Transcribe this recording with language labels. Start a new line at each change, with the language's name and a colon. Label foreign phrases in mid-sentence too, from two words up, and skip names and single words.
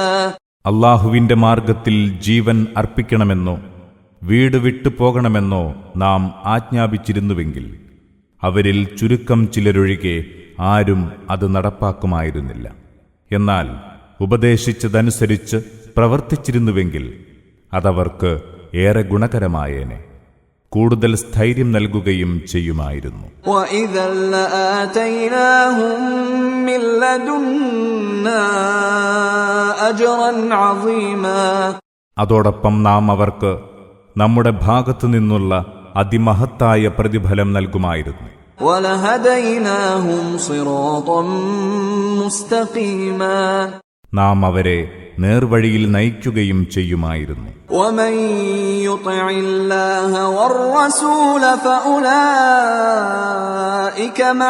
Malayalam: അള്ളാഹുവിന്റെ മാർഗത്തിൽ ജീവൻ അർപ്പിക്കണമെന്നോ വീട് വിട്ടു പോകണമെന്നോ നാം ആജ്ഞാപിച്ചിരുന്നുവെങ്കിൽ അവരിൽ ചുരുക്കം ചിലരൊഴികെ ആരും അത് നടപ്പാക്കുമായിരുന്നില്ല. എന്നാൽ ഉപദേശിച്ചതനുസരിച്ച് പ്രവർത്തിച്ചിരുന്നുവെങ്കിൽ അതവർക്ക് ഏറെ ഗുണകരമായേനെ, കൂടുതൽ സ്ഥൈര്യം നൽകുകയും ചെയ്യുമായിരുന്നു.
Arabic: وَإِذًا لَآتَيْنَاهُم مِّن لَّدُنَّا أَجْرًا عَظِيمًا.
Malayalam: അതോടൊപ്പം നാം അവർക്ക് നമ്മുടെ ഭാഗത്തു നിന്നുള്ള അതിമഹത്തായ പ്രതിഫലം നൽകുമായിരുന്നു.
Arabic: وَلَهَدَيْنَاهُمْ صِرَاطًا مُسْتَقِيمًا.
Malayalam: നാം അവരെ നേർവഴിയിൽ നയിക്കുകയും ചെയ്യുമായിരുന്നു.
Arabic: وَمَن يُطِعِ اللَّهَ وَالرَّسُولَ فَأُولَٰئِكَ